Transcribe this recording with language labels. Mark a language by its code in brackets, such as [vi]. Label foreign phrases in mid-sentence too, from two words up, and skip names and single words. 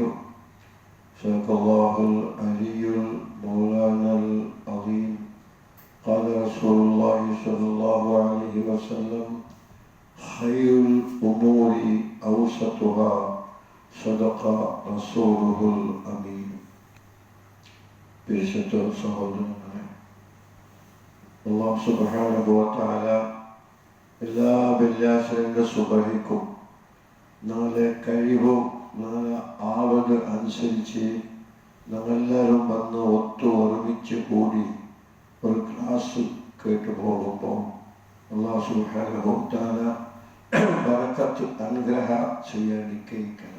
[ar] صدق الله العلي المولانا العظيم. قال رسول الله صلى الله عليه وسلم خير الأمور أوسطها صدق رسوله الأمين. [ml] പരിശുദ്ധ സഹോദരങ്ങളെ, [ar] الله سبحانه وتعالى [ml] എല്ലാ വെള്ളിയാഴ്ചയുടെ സുബഹിക്കും നാളെ കഴിവും നാളെ ആവത് അനുസരിച്ച് നമ്മളെല്ലാവരും വന്ന് ഒരുമിച്ച് കൂടി ഒരു ക്ലാസ് കേട്ടു പോകുമ്പോൾ [ar] الله سبحانه وتعالى [ml] ബറക്കത്ത് അനുഗ്രഹം ചെയ്യാൻ നിശ്ചയിക്കണം.